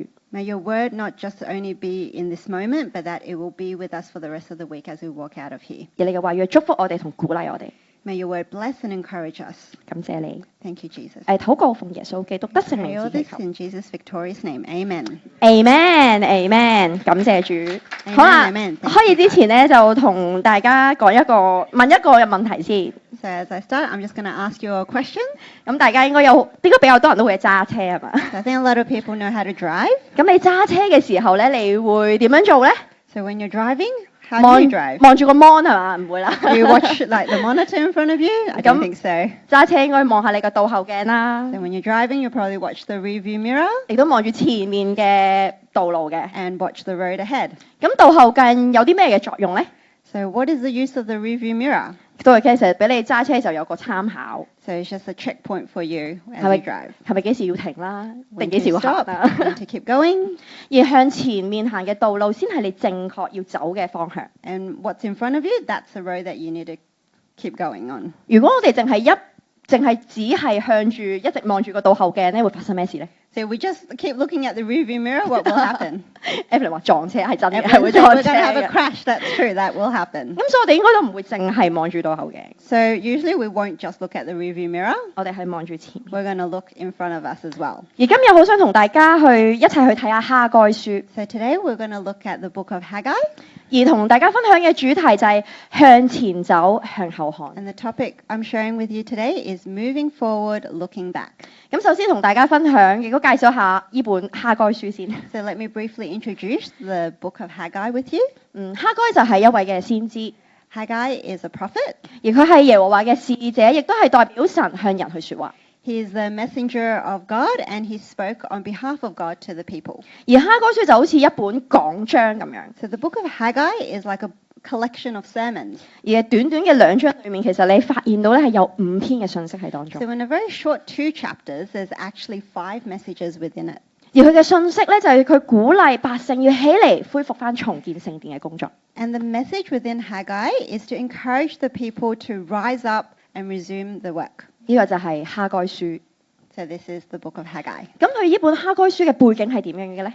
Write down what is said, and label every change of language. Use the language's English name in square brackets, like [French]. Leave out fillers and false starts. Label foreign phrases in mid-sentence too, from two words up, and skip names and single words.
[English] May your word not just only be in this moment, but that it will be with us for the rest of the week as we walk out of here. [Cantonese] 而你嘅話語祝福我哋同鼓勵我哋， [English] May your word bless and encourage us. [Cantonese] 感謝你。 [English] Thank you, Jesus. [Cantonese] 禱告奉耶穌基督得聖 [English] Pray [Cantonese] 名 [English] all [Cantonese] 之祈 [English] this [Cantonese] 求。 [English] in Jesus' victorious name. Amen. [Cantonese] Amen，Amen， 感謝主。 [English] Amen, [Cantonese] 好啦， [English] amen. Thank [Cantonese] 開始 [English] you, [Cantonese] 之前咧，就同大家問一個嘅問題先。 [English] So as I start, I'm just going to ask you a question. [Cantonese] 咁大家應該比較多人都會揸車係嘛？ [English] So I think a lot of people know how to drive. [Cantonese] 咁你揸車嘅時候咧，你會點樣做咧？ [English] So when you're driving, how do you drive? [Cantonese] 望住個 mon 係嘛？唔會啦。 [English] Do you watch like the monitor in front of you? I don't think so. [Cantonese] 揸車應該望下你個倒後鏡啦， [English] So when you're driving, you'll probably watch the rear view mirror [Cantonese] 亦都望住前面嘅道路嘅。 [English] and watch the road ahead. [Cantonese] 咁倒後鏡有啲咩嘅作用咧？ [English] So what is the use of the rear view mirror? [Cantonese] 倒後鏡其實俾你揸車就有個參考， [English] So it's just a checkpoint for you as [Cantonese] 係咪 [English] you drive. [Cantonese] 係咪幾時要停啦？定 [English] When [Cantonese] 幾時 [English] to [Cantonese] 要行 [English] stop, [Cantonese] 啊？ [English] when to keep going, [Cantonese] 而向前面行嘅道路先係你正確要走嘅方向。 [English] and what's in front of you, that's the road that you need to keep going on. [Cantonese] 如果我哋淨係只係向住一直望住個倒後鏡咧，會發生咩事咧 [English] So if we just keep looking at the rear view mirror, what will happen? [Cantonese] ？Evelyn 話撞車係真嘅，係 [English] Everyone [Cantonese] 會 [English] said [Cantonese] 撞 [English] we're [Cantonese] 車 [English] going to have a [Cantonese] 嘅。 [English] crash. That's true. That will happen. [Cantonese] 咁所以我哋應該都唔會淨係望住倒後鏡， [English] So usually we won't just look at the rear view mirror. [Cantonese] 我哋係望住前面。 [English] We're going to look in front of us as well. [Cantonese] 而今日好想同大家一齊去睇下哈該書， [English] So today we're going to look at the book of Haggai. [Cantonese] 而同大家分享嘅主題就係向前走，向後看。 [English] And the topic I'm sharing with you today is moving forward, looking back. [Cantonese] 咁首先同大家分享，亦都介紹下呢本哈該書先。 [English] So let me briefly introduce the book of Haggai with you. [Cantonese] 哈該就係一位嘅先知， [English] Haggai is a prophet. [Cantonese] 而佢係耶和華嘅使者，亦都係代表神向人去説話。 [English] He is the messenger of God and he spoke on behalf of God to the people. [Cantonese] 而哈該書就好似一本講章咁樣， [English] So the book of Haggai is like a collection of sermons. [Cantonese] 而短短嘅2章裏面，其實你發現到咧係有5篇嘅信息喺當中。 [English] So in a very short 2 chapters, there's actually 5 messages within it. [Cantonese] 而佢嘅信息咧就係佢鼓勵百姓要起嚟恢復翻重建聖殿嘅工作。 [English] And the message within Haggai is to encourage the people to rise up and resume the work. [Cantonese] 呢個就係哈該書。 [English] So this is the book of Haggai. [Cantonese] 咁佢呢本哈該書嘅背景係點樣嘅咧？